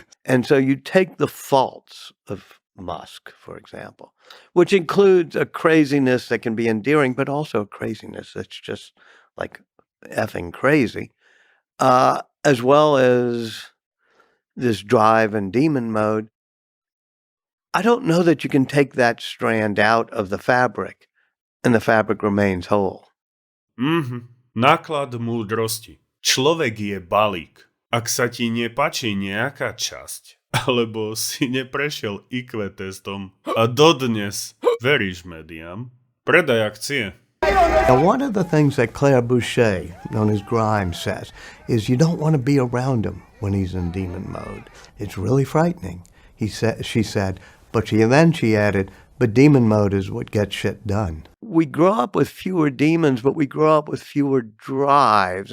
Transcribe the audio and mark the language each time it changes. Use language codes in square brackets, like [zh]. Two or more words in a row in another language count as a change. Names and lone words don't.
[en] And so you take the faults of Musk, for example, which includes a craziness that can be endearing, but also a craziness that's just like effing crazy, as well as this drive and demon mode. I don't know that you can take that strand out of the fabric and the fabric remains whole. [sk] Náklad múdrosti. Človek je balík. Ak sa ti nepáči nejaká časť, alebo si neprešiel IQ testom a dodnes veríš médiám, predaj akcie. [en] Now, one of the things that Claire Boucher, known as Grimes, says is you don't want to be around him when he's in demon mode. It's really frightening. She said, but she added, but demon mode is what gets shit done. We grow up with fewer demons, but we grow up with fewer drives.